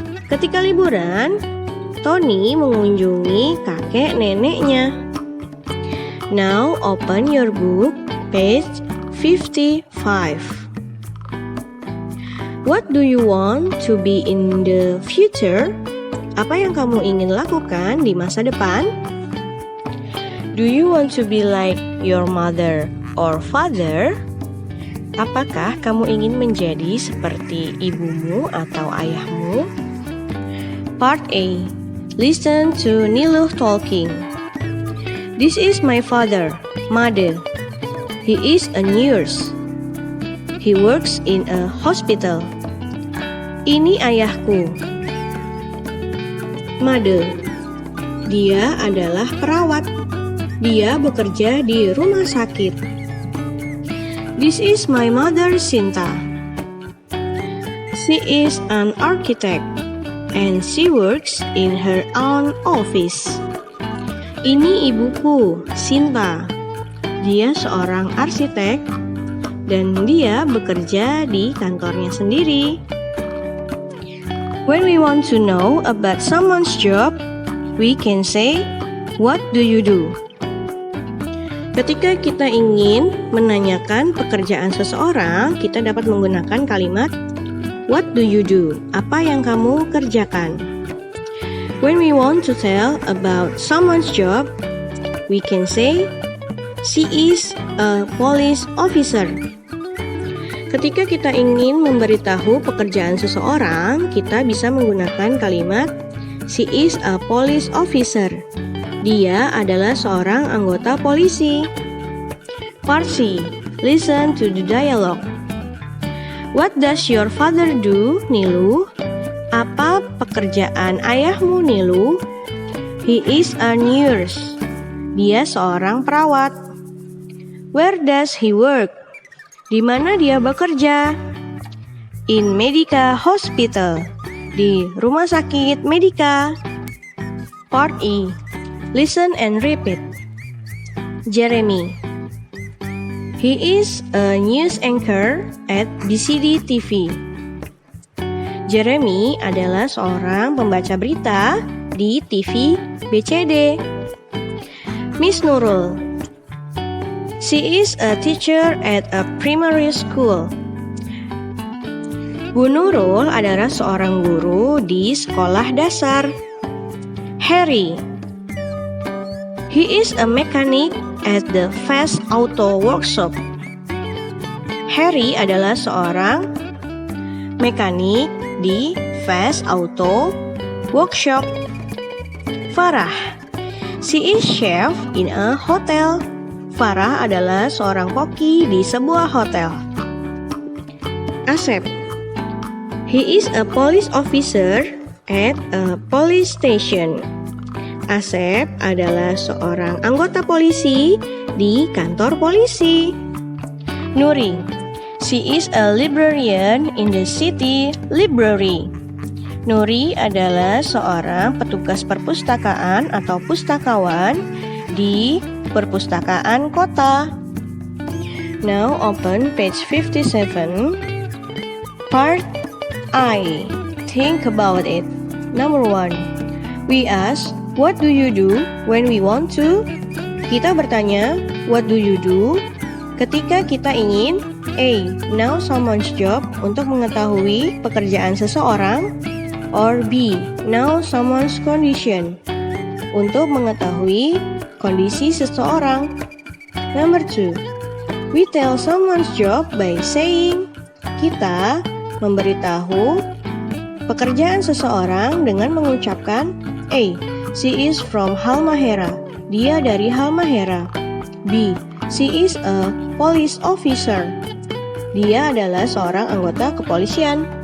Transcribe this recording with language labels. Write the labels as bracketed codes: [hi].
[id] Ketika liburan, Tony mengunjungi kakek neneknya. [en] Now open your book, page 55. What do you want to be in the future? [id] Apa yang kamu ingin lakukan di masa depan? [en] Do you want to be like your mother or father? [id] Apakah kamu ingin menjadi seperti ibumu atau ayahmu? [en] Part A. Listen to Nilu talking. This is my father, Made. He is a nurse. He works in a hospital. [id] Ini ayahku, Made. Dia adalah perawat. Dia bekerja di rumah sakit. [en] This is my mother, Sinta. She is an architect and she works in her own office. [id] Ini ibuku, Sinta. Dia seorang arsitek dan dia bekerja di kantornya sendiri. [en] When we want to know about someone's job, we can say, "What do you do?" [id] Ketika kita ingin menanyakan pekerjaan seseorang, kita dapat menggunakan kalimat [en] "What do you do?" [id] Apa yang kamu kerjakan? [en] When we want to tell about someone's job, we can say, "She is a police officer." [id] Ketika kita ingin memberitahu pekerjaan seseorang, kita bisa menggunakan kalimat [en] "She is a police officer." [id] Dia adalah seorang anggota polisi. [en] Part C. Listen to the dialogue. What does your father do, Nilu? [id] Apa pekerjaan ayahmu, Nilu? [en] He is a nurse. [id] Dia seorang perawat. [en] Where does he work? [id] Di mana dia bekerja? [en] In Medica Hospital. [id] Di rumah sakit Medica. [en] Part E. Listen and repeat. Jeremy. He is a news anchor at BCD TV. [id] Jeremy adalah seorang pembaca berita di TV BCD. [en] Miss Nurul. She is a teacher at a primary school. [id] Bu Nurul adalah seorang guru di sekolah dasar. Harry. [en] He is a mechanic at the Fast Auto Workshop. [id] Harry adalah seorang mekanik di Fast Auto Workshop. Farah. [en] She is chef in a hotel. [id] Farah adalah seorang koki di sebuah hotel. Asep. [en] He is a police officer at a police station. [id] Asep adalah seorang anggota polisi di kantor polisi. Nuri. [en] She is a librarian in the city library. [id] Nuri adalah seorang petugas perpustakaan atau pustakawan di perpustakaan kota. [en] Now open page 57. Part I. Think about it. Number 1. We ask, what do you do when we want to? [id] Kita bertanya, [en] what do you do? [id] Ketika kita ingin A. [en] Know someone's job [id] untuk mengetahui pekerjaan seseorang, [en] or B. Know someone's condition [id] untuk mengetahui kondisi seseorang. [en] Number 2. We tell someone's job by saying. [id] Kita memberitahu pekerjaan seseorang dengan mengucapkan A. [en] She is from Halmahera. [id] Dia dari Halmahera. [en] B. She is a police officer. [id] Dia adalah seorang anggota kepolisian.